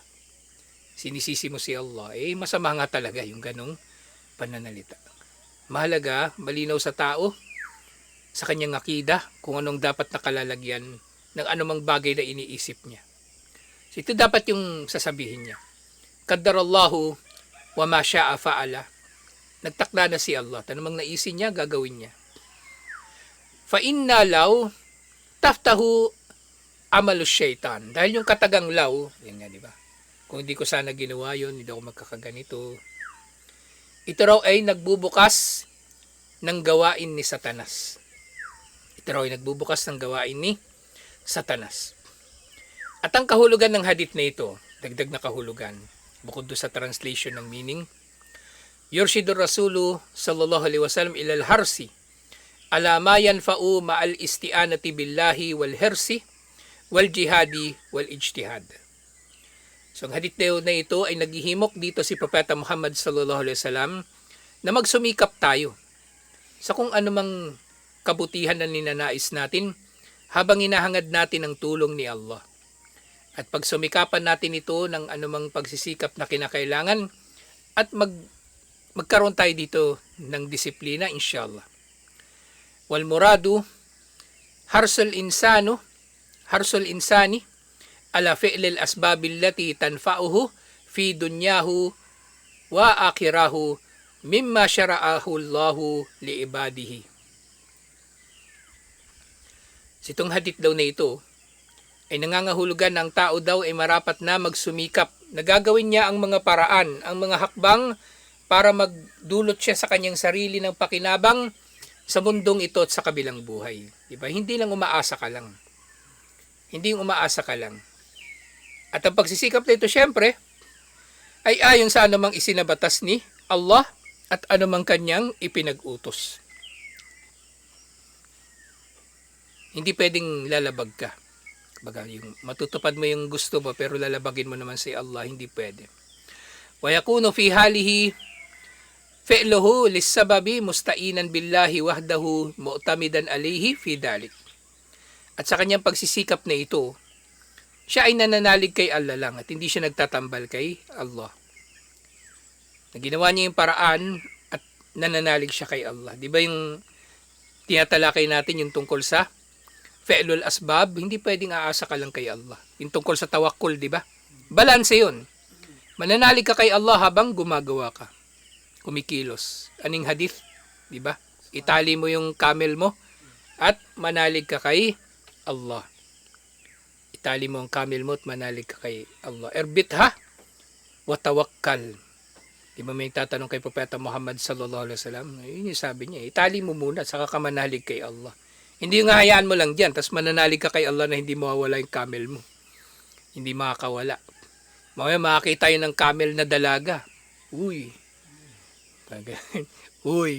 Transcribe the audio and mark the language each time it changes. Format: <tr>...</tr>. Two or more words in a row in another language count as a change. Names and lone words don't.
<tl>Sinisisi mo si Allah. Masama nga talaga yung ganung pananalita. Mahalaga, malinaw sa tao, sa kanyang akida, kung anong dapat nakalalagyan ng anumang bagay na iniisip niya. So ito dapat yung sasabihin niya.</tl> <ar>قدر الله وما شاء فعل.</ar> <tl>Nagtakda na si Allah. Tanumang naisin niya, gagawin niya.</tl> <ar>فإن لو تفتح عمل الشيطان.</ar> <tl>Dahil yung katagang law, yan nga, di ba? Kung hindi ko sana ginawa yun, hindi ako magkakaganito. Ito raw ay nagbubukas ng gawain ni Satanas. Ito raw ay nagbubukas ng gawain ni Satanas. At ang kahulugan ng hadith na ito, dagdag na kahulugan, bukod doon sa translation ng meaning,</tl> <ar>يرشد الرسول صلى الله عليه وسلم إلى الحرص على ما ينفع مع الاستعانة بالله والحرص والجهاد والاجتهاد.</ar> <tl>So ang hadith na ito ay naghihimok dito si Propeta Muhammad</tl> <ar>صلى الله عليه وسلم</ar> <tl>na magsumikap tayo sa kung anumang kabutihan na ninanais natin habang hinahangad natin ang tulong ni Allah. At pagsumikapan natin ito ng anumang pagsisikap na kinakailangan at magkaroon tayo dito ng disiplina,</tl> <ar>إن شاء الله. والمراد حرص الإنسان على فعل الأسباب التي تنفعه في دنياه وآخرته مما شرعه الله لعباده.</ar> <tl>Itong hadith daw na ito ay nangangahulugan ng tao daw ay marapat na magsumikap. Nagagawin niya ang mga paraan, ang mga hakbang para magdulot siya sa kanyang sarili ng pakinabang sa mundong ito at sa kabilang buhay. Diba? Hindi lang umaasa ka lang. Hindi umaasa ka lang. At ang pagsisikap na ito, syempre, ay ayon sa anumang isinabatas ni Allah at anumang kanyang ipinag-utos. Hindi pwedeng lalabag ka. Baga, yung matutupad mo yung gusto mo pero lalabagin mo naman si Allah, hindi pwede.</tl> <ar>ويكون في حاله فعله للسبب مستعينا بالله وحده معتمدا عليه في ذلك.</ar> <tl>At sa kanyang pagsisikap na ito, siya ay nananalig kay Allah lang at hindi siya nagtatambal kay Allah. Ginawa niya yung paraan at nananalig siya kay Allah. Di ba yung tinatalakay natin yung tungkol sa</tl> <ar>فعل الأسباب,</ar> <tl>hindi pwedeng aasa ka lang kay Allah. Yung tungkol sa tawakkul, di ba? Balanse yun. Mananalig ka kay Allah habang gumagawa ka. Kumikilos. Aning hadith, di ba? Itali mo yung camel mo at manalig ka kay Allah. Itali mo ang camel mo at manalig ka kay Allah.</tl> <ar>اربطها وتوكل.</ar> <tl>Di ba may tatanong kay Propeta Muhammad</tl> <ar>صلى الله عليه وسلم?</ar> <tl>Yun yung sabi niya, itali mo muna saka ka manalig kay Allah. Hindi yung hayaan mo lang diyan, tapos mananalig ka kay Allah na hindi mawawala yung camel mo. Hindi makakawala. Mamaya makakita yun ng camel na dalaga. Uy. Uy.</tl>